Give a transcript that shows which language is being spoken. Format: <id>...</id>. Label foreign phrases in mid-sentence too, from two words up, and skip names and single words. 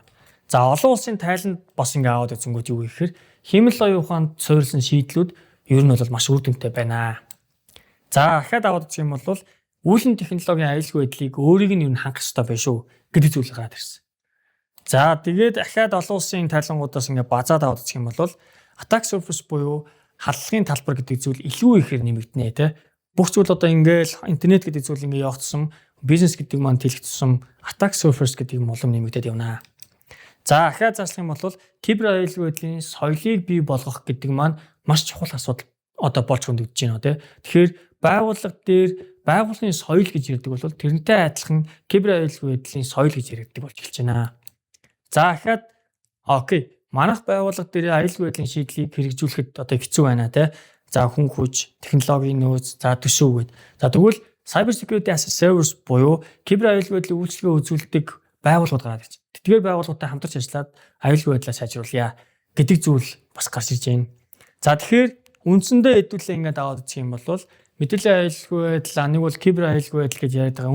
<mn>За олон улсын тайланд бас ингээд аваад үзэнгүүт юу гэхээр хэмэл оюун ухаанд суурилсан шийдлүүд ер нь бол маш үр дүнтэй байна. За дахиад аваад үзэх юм бол үүлэн технологийн аюулгүй байдлыг өөрийг нь ер нь хангах хэрэгтэй байх шүү гэдэг зүйл гараад ирсэн. За тэгээд дахиад олон улсын тайлангуудаас ингээд базаад аваад үзэх юм бол</mn> <en>attack surface</en> <mn>буюу халдлагын талбар гэдэг зүйл илүү ихээр нэмэгдэнэ те. Бүх зүйл одоо ингээл интернет гэдэг зүйл ингээд явагдсан, бизнес гэдэг маань тэлэгдсэн,</mn> <en>attack surface</en> <mn>гэдэг юм улам нэмэгдээд явна. За дахиад зааслах юм бол кибер аюулгүй байдлын соёлыг бий болгох гэдэг маань маш чухал асуудал одоо болж хөндөгдөж байна те. Тэгэхээр байгууллага дээр байгууллагын соёл гэж ярьдаг бол тэрнтэй адилхан кибер аюулгүй байдлын соёл гэж ярьдаг болж эхэлж байна. За дахиад окей. Манайх байгууллага дээр аюулгүй байдлын шийдлийг хэрэгжүүлэхэд одоо хэцүү байна те. За хүн хүч, технологийн нөөц, за төсөв гээд. За тэгвэл</mn> <en>cyber security as a service</en> <mn>буюу кибер аюулгүй байдлын үйлчлэгээ үзүүлдэг байгууллагууд гараад ирж байна. Тэдгээр байгууллагуудтай хамтарч ажиллаад аюулгүй байдлаа сайжруулъя гэдэг зүйл бас гарч ирж байна. За тэгэхээр үндсэндээ хэдүүлээ ингээд аваад үзэх юм бол мэдээллийн аюулгүй байдал нэг бол кибер аюулгүй байдал гэж яриад байгаа.</mn>